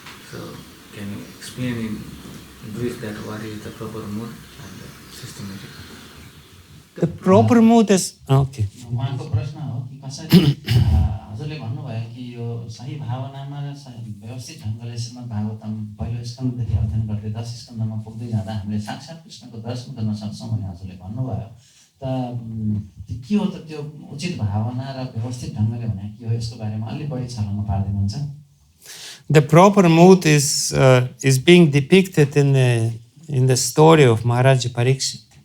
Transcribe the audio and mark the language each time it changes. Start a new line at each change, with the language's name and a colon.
English: So can you explain in brief that what is the proper mood and the systematic? The proper mood is okay.
Nepali: उहाँको प्रश्न हो कि कसरी हजुरले भन्नुभयो कि यो सही भावनामा र व्यवस्थित ढङ्गले श्रीमद्-भागवतम पहिलो स्कन्धदेखि अध्ययन गर्दै 10 स्कन्धमा पुग्दै जाँदा हामीले साक्षात् कृष्णको दर्शन गर्न सक्छौँ भन्ने हजुरले भन्नुभयो। त के हो त त्यो उचित भावना र व्यवस्थित ढङ्गले भने के हो, यसको बारेमा अलि बढी छलङ्ग पार्दिनुहुन्छ?
English: The proper mood is being depicted in the story of Maharaj Parikshit.